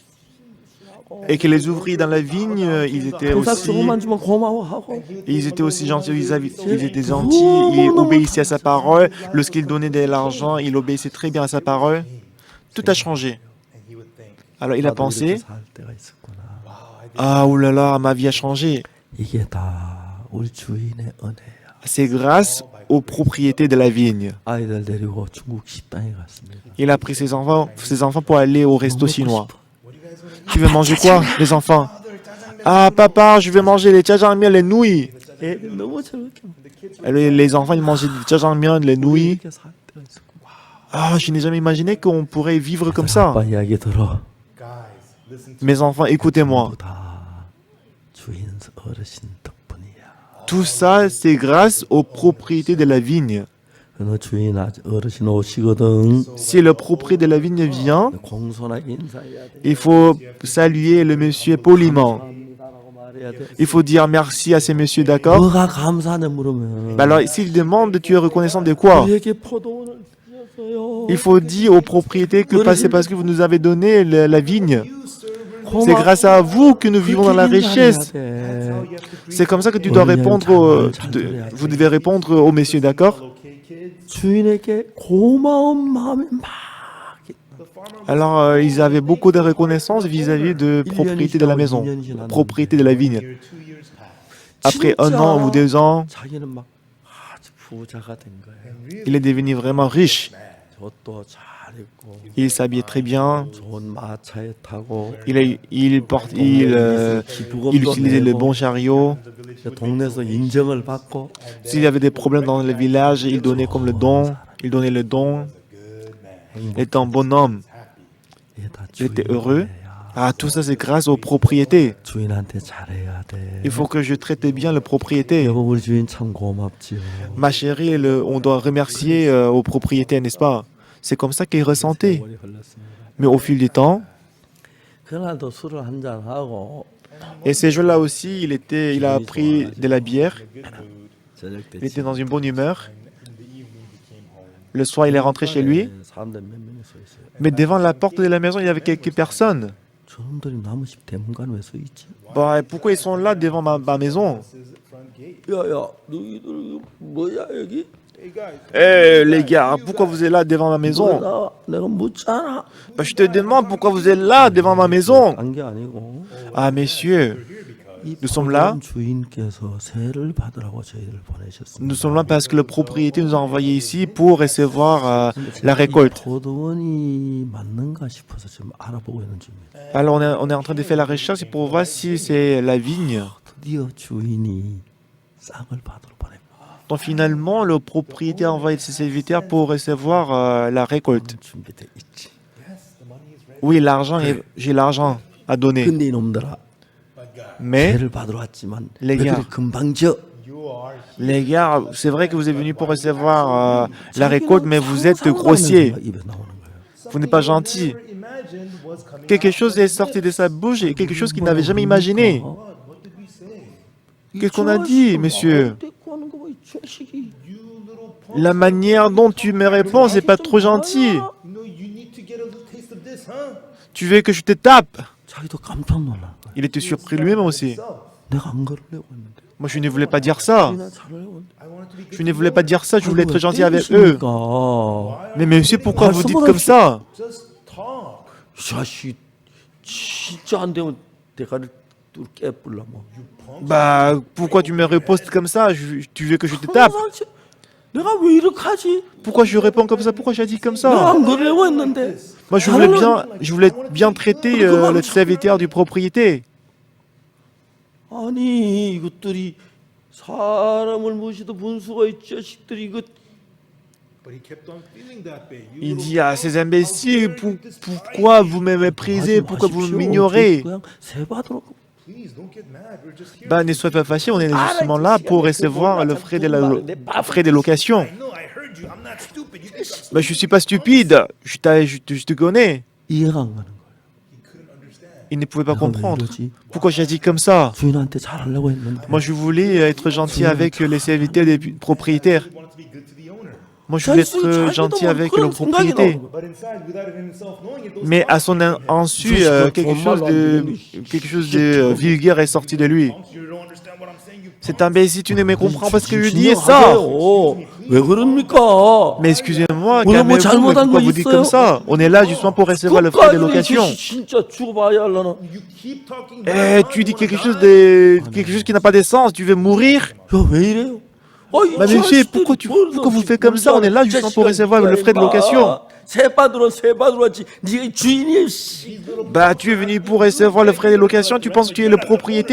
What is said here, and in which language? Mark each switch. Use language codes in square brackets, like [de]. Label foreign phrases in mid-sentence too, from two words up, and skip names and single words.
[fr] Et que les ouvriers dans la vigne, [ko] pensa 조금만 주면 고마워하고 [fr] ils étaient aussi gentils vis-à-vis. Ils étaient gentils, ils obéissaient à sa parole. Lorsqu'il donnait de l'argent, il obéissait très bien à sa parole. Tout a changé. Alors il a [ko] 나도 [fr] pensé, [ko] 이렇게 살 때가 있었구나. [fr] ah oulala, ma vie a changé. [ko] 이게 다 우리 주인의 은혜야. [fr] C'est grâce aux propriétés de la vigne. [ko] 아이들 데리고 중국 식당에 갔습니다. [fr] Il a pris ses enfants pour aller au resto [ko] 먹고 [fr] chinois. [ko] 싶어. [fr] Tu veux manger quoi, les enfants? Ah papa, je vais manger les jjajangmyeon, les nouilles. [ko] 애들 너무 저렇게 [fr] Les enfants, ils mangeaient des jjajangmyeon, les nouilles. [ko] 이렇게 살 때가 있었구나. [fr] Ah, je n'ai jamais imaginé qu'on pourrait vivre comme ça. [ko] 아빠 이야기 들어. [fr] Mes enfants, écoutez-moi. [ko] 전부 다 주인 어르신 덕분이야. [fr] Tout ça, c'est grâce aux propriétés de la vigne. [ko] 너 주인 어르신 오시거든. [fr] Si le propriétaire de la vigne vient, [ko] 공손하게 인사해야 돼. [fr] il faut saluer le monsieur poliment. [ko] 감사합니다라고 말해야 돼. [fr] Il faut dire merci à ces messieurs, d'accord? [ko] 뭐가 감사하냐 물으면 [fr] Bah alors, s'ils demandent, tu es reconnaissant de quoi? [ko] 우리에게 포도원을 주셨어요. [fr] Il faut dire aux propriétaires que c'est parce que vous nous avez donné la vigne. C'est grâce à vous que nous vivons dans la richesse. C'est comme ça que tu dois répondre, vous devez répondre aux messieurs, d'accord? [ko] 주인에게 고마운 마음이 막 [fr] Alors, ils avaient beaucoup de reconnaissance vis-à-vis de propriété de la maison, propriété de la vigne. Après 1 an ou 2 ans, [ko] 자기는 막 아주 부자가 된 거예요. [fr] il est devenu vraiment riche. [ko] 옷도 잘 입고 [fr] Il s'habillait très bien. [ko] 좋은 마차에 타고 [fr] Il utilisait le bon chariot. [ko] 동네에서 인정을 받고 [fr] S'il y avait des problèmes dans le village, il donnait comme le don. Il donnait le don. Il était un bon homme. [ko] 이게 다 [fr] Il était [ko] 주인의 [fr] heureux. [ko] 은혜야. [fr] Ah, tout ça, c'est grâce aux propriétés. [ko] 주인한테 잘해야 돼. [fr] Il faut que je traite bien le propriétaire. [ko] 여보 우리 주인 참 고맙지요. [fr] Ma chérie, on doit remercier aux propriétaires, n'est-ce pas? C'est comme ça qu'il ressentait. [ko] 세월이 흘렀습니다. [fr] Mais au fil du temps, [ko] 그날도 술을 한잔 하고 [fr] et ces jours-là aussi, il a pris de la bière. [ko] 저녁 때 [fr] Il était dans une bonne humeur. Le soir, il est rentré chez lui. [ko] 사람들 몇 명이 서 있어요. [fr] Mais devant la porte de la maison, il y avait quelques personnes. [ko] 저놈들이 나무집 대문간 왜 서 있지? [fr] Bah, pourquoi ils sont là devant ma maison? [ko] 야야 너희들 뭐야 여기? [fr] Eh les gars, pourquoi vous êtes là devant ma maison? [ko] 나 내가 묻잖아. [fr] Bah, je te demande pourquoi vous êtes là devant ma maison. [ko] 안 게 아니고 [fr] Ah messieurs, [ko] 이 [fr] Nous sommes là. [ko] 포도원 주인께서 세를 받으라고 저희를 보내셨습니다. [fr] nous sommes là parce que le propriétaire nous a envoyés ici pour recevoir la récolte. [ko] 포도원이 맞는가 싶어서 지금 알아보고 있는 중입니다. [fr] Alors on est en train de faire la recherche pour voir si c'est la vigne. [ko] 드디어 주인이 쌍을 받으러 보냈고 [fr] Donc finalement, le propriétaire a envoyé ses serviteurs pour recevoir la récolte. [ko] 준비돼 있지. [fr] Oui, j'ai l'argent à donner. [ko] 근데 이놈들아 [fr] Mais [ko] 세를 받으러 왔지만 [fr] les [ko] 왜 [fr] gars. [ko] 그리 금방 져? [fr] les gars, c'est vrai que vous êtes venus pour recevoir la récolte, mais vous êtes grossiers. [ko] 입에 나오는 거예요. [fr] Vous n'êtes pas gentil. Quelque chose est sorti de sa bouche et quelque chose qu'il n'avait jamais imaginé. Qu'est-ce qu'on a dit, monsieur? La manière dont tu me réponds, c'est pas trop gentil. Tu veux que je te tape? [ko] 자기도 깜짝 놀란 거야. [fr] Il était surpris lui-même aussi. [ko] 내가 안 그러려고 했는데. [fr] Moi, je ne voulais pas dire ça. [ko] 나 잘하려고 했는데. [fr] Je ne voulais pas dire ça, je voulais être gentil avec eux. Mais monsieur, pourquoi vous dites comme ça? [ko] 이 자식 진짜 안 되면 대가를 뚫 깨불라 뭐. [fr] Bah, pourquoi tu me ripostes comme ça? Tu veux que je te tape? [ko] 내가 왜 이렇게 하지? [fr] Pourquoi je réponds comme ça? Pourquoi j'ai dit comme [ko] 내가 [fr] ça? [ko] 안 그러려고 했는데. [fr] Moi, je voulais bien traiter le serviteur du propriétaire. [ko] 아니 이것들이 사람을 무시도 분수가 이 자식들이 이거. [fr] Il dit à ces imbéciles, pourquoi vous me méprisez? Pourquoi vous m'ignorez? [ko] 그냥 세 받으러 [fr] Bah, ne sois pas fâché, on est justement là pour recevoir le frais de location. Bah, je ne suis pas stupide, je te connais. [ko] 이해가 안 가는 거예요. [fr] Il ne pouvait pas [ko] 내가 왜 [fr] comprendre. [ko] 이러지? [fr] Pourquoi j'ai dit comme ça? [ko] 주인한테 잘하려고 했는데. [fr] Moi, je voulais être gentil avec les serviteurs des propriétaires. Moi, je voulais être gentil avec le propriétaire. Mais à son insu, quelque chose de vulgaire est sorti de lui. C'est imbécile, tu ne me comprends pas ce que je dis ça. [ko] 왜 그럽니까? [fr] Mais excusez-moi, Moi, calmez-vous, [ko] 잘못한 [fr] mais pourquoi [ko] 거 [fr] vous dites [ko] 있어요? [fr] comme ça? On est là justement pour recevoir le frais de location. [ko] 진짜 죽어봐야 하려나? [fr] Eh, tu dis quelque chose qui n'a pas de sens, tu veux mourir? [ko] 야, 왜 이래요? [fr] Bah, monsieur, pourquoi vous faites comme ça? On est là justement pour recevoir le frais de location. [ko] 새 받으러 왔지. 네가 주인이야, 씨. [fr] Bah, tu es venu pour recevoir le frais de location, tu penses que tu es le propriétaire?